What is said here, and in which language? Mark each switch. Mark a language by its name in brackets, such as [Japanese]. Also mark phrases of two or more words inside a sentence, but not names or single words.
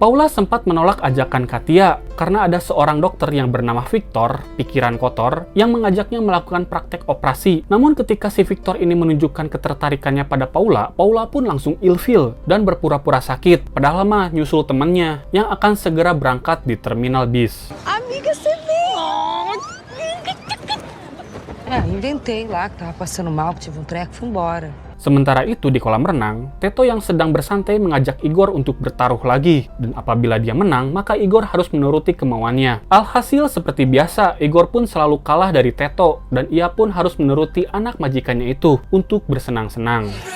[Indonesian] Paula sempat menolak ajakan Katia karena ada seorang dokter yang bernama Victor, pikiran kotor, yang mengajaknya melakukan praktek operasi. Namun ketika si Victor ini menunjukkan ketertarikannya pada Paula, Paula pun langsung ilfil dan berpura-pura sakit, padahal mah nyusul temannya yang akan segera berangkat di terminal bis. [Portuguese] Amiga, você vem! Inventei lá que tava passando mal, que tive treco, fui embora. [Indonesian] Sementara itu di kolam renang, Teto yang sedang bersantai mengajak Igor untuk bertaruh lagi. Dan apabila dia menang, maka Igor harus menuruti kemauannya. Alhasil seperti biasa, Igor pun selalu kalah dari Teto. Dan ia pun harus menuruti anak majikannya itu untuk bersenang-senang.